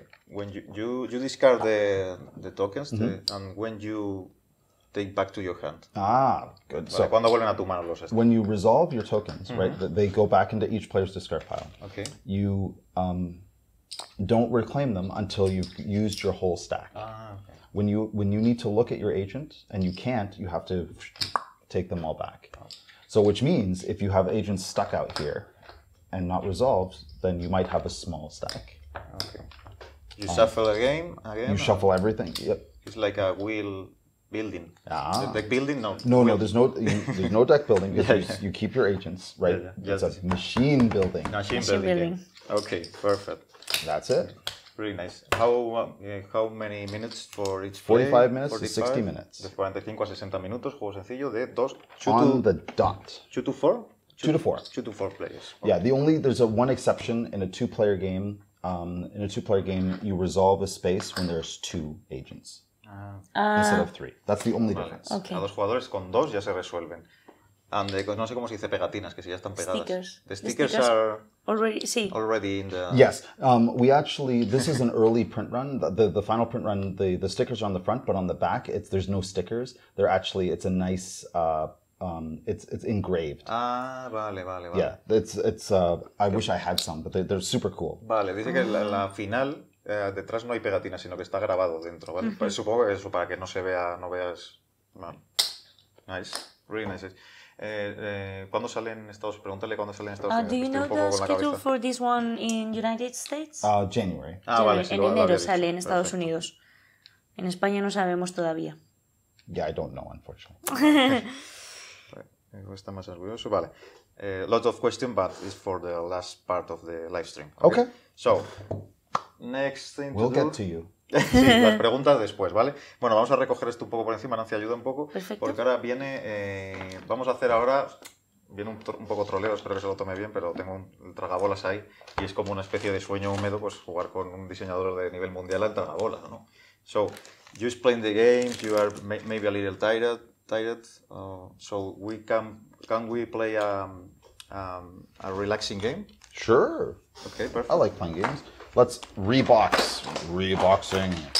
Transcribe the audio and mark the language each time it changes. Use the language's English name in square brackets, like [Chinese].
[English] When you discard the tokens, and when you take back to your hand. Good. [Spanish] Vale, [English] So [Spanish] ¿cuándo vuelven a tu mano los estos? [English] when you resolve your tokens, right, they go back into each player's discard pile. Okay. You don't reclaim them until you've used your whole stack. Okay. When you need to look at your agent and you can't, you have to take them all back. So which means if you have agents stuck out here and not resolved, then you might have a small stack. Okay. You shuffle again. You shuffle everything. Yep. It's like a wheel building. Deck building? No. No, there's no deck building because you keep your agents, right? Yeah. It's a machine building. Machine building. Okay, perfect. That's it. Really nice. How many minutes for each 45 minutes to 60 minutes. [Spanish] De 45 a 60 minutos, juego sencillo de 2 [English] on the dot. 2 to 4? 2 to 4. 2 to 4 players. Okay. Yeah, there's one exception in a 2-player game. In a 2-player game, you resolve a space when there's 2 agents instead of 3. That's the only difference. Okay. [Spanish] A 2 jugadores con 2 ya se resuelven. And no sé cómo se dice pegatinas, que si ya están pegadas. [English] Stickers. The stickers are already in the... Yes. We actually, this is an early print run. The final print run, the stickers are on the front, but on the back, there's no stickers. It's a nice... it's engraved. [Spanish] Vale. [English] Yeah, it's. I wish I had some, but they're super cool. [Spanish] Vale, dice que la final detrás no hay pegatinas, sino que está grabado dentro, ¿vale? Pues supongo que eso para que no se vea, no veas. Vale. [English] Nice, really nice. [Spanish] ¿Cuándo sale en Estados Unidos? Pregúntale cuándo sale en Estados Unidos. [English] Do you know the schedule for this one in United States? January. [Spanish] Vale, sí, en enero sale en Estados Unidos. En España no sabemos todavía. [English] Yeah, I don't know, unfortunately. [Spanish] Está más orgulloso. Vale. [English] Lots of questions, but it's for the last part of the live stream. Okay. So, next thing We'll to do. get to you. [Spanish] Sí, las preguntas después, ¿vale? Bueno, vamos a recoger esto un poco por encima, Nancy, ayuda un poco. Perfecto. Porque ahora viene, vamos a hacer ahora, viene un poco troleo, espero que se lo tome bien, pero tengo un tragabolas ahí y es como una especie de sueño húmedo, pues jugar con un diseñador de nivel mundial al tragabolas, ¿no? [English] So, you explain the games, you are maybe a little tired, so can we play a relaxing game? Sure. Okay, perfect. I like playing games. Let's rebox. Reboxing.